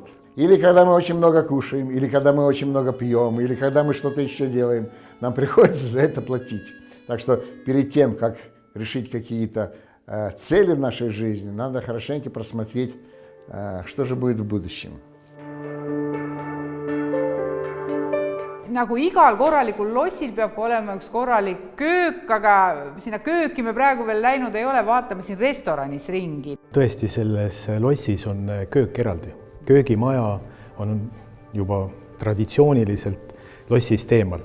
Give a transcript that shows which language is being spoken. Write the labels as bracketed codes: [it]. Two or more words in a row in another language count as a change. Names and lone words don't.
[ru] Или когда мы очень много кушаем, или когда мы очень много пьем, или когда мы что-то еще делаем, нам приходится за это платить. Так что перед тем, как решить какие-то цели в нашей жизни, надо хорошенько просмотреть, что же будет в будущем. [et] Nagu igal korralikul lossil peab olema üks korralik köök, aga sinna kööki me praegu veel läinud ei ole, vaatame siin restoranis ringi. Tõesti, selles lossis on köök eraldi. Köögimaja on juba traditsiooniliselt lossist eemal.